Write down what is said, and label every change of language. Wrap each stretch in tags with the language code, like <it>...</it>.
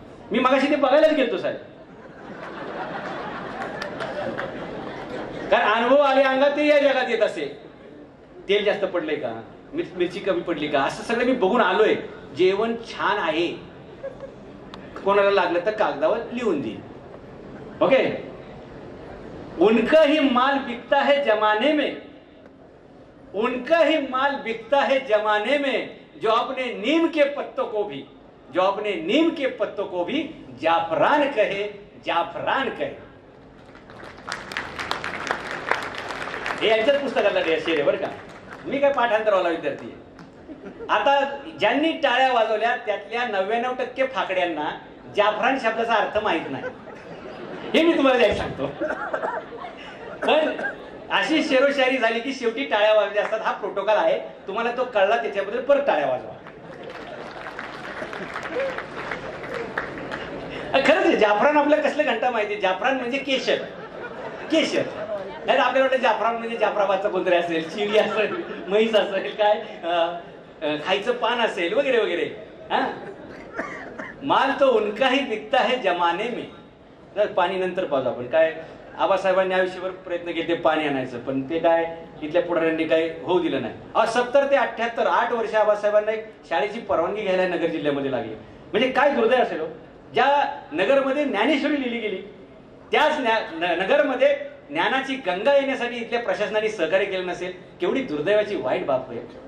<mr>मी मगाशी ते बघायलाच गेलतो साहेब, कारण अनुभव आले अंगात ते या जगात येत असे. तेल जास्त पडलंय का, मिरची कमी पडली का, असं सगळं मी बघून आलोय. जेवण छान आहे, कोणाला लागलं तर कागदावर लिहून देईल.</mr> <en>Okay.</en> <hi>उनका ही माल बिकता है जमाने में, उनका ही माल बिकता है जमाने में, जो अपने नीम के पत्तों को भी, जो अपने नीम के पत्तों को भी जाफरान कहे, जाफरान कहे.</hi> <mr>हे यांच्याच पुस्तकातला शेर आहे बरं का. मी काय पाठांतरवाला विद्यार्थी आहे. आता ज्यांनी टाळ्या वाजवल्या त्यातल्या 99% फाकड्यांना जाफरान शब्दाचा अर्थ माहित नाही. हे मी तुम्हाला एक सांगतो. पण अशी शेरोशायरी झाली की शेवटी टाळ्या वाजल्या असतात. हा प्रोटोकॉल आहे, तुम्हाला तो कळला त्याच्याबद्दल परत टाळ्या वाजवा. खरंच जाफरान आपल्याला कसलं घंटा माहिती? जाफरान म्हणजे केशर. केशर नाही आपल्याला वाटतं जाफरान म्हणजे जाफराबादचं कोणतरी असेल, शिवी असेल, म्हैस असेल, काय खायचं पान असेल वगैरे वगैरे.</mr> <hi>हा, माल तो उनकाही बिकता है जमाने में.</hi> <mr>तर पाणी नंतर पाहतो आपण. काय आबासाहेबांनी आयुष्यभर प्रयत्न केले ते पाणी आणायचं, पण ते काय इथल्या पुढाऱ्यांनी काही होऊ दिलं नाही. 70 ते 78 8 वर्ष आबासाहेबांना एक शाळेची परवानगी घ्यायला नगर जिल्ह्यामध्ये लागली. म्हणजे काय दुर्दैव असेल. ज्या नगरमध्ये ज्ञानेश्वरी लिहिली गेली त्याच नगरमध्ये ज्ञानाची गंगा येण्यासाठी इथल्या प्रशासनाने सहकार्य केलं नसेल, केवढी दुर्दैवाची वाईट बाब आहे.</mr>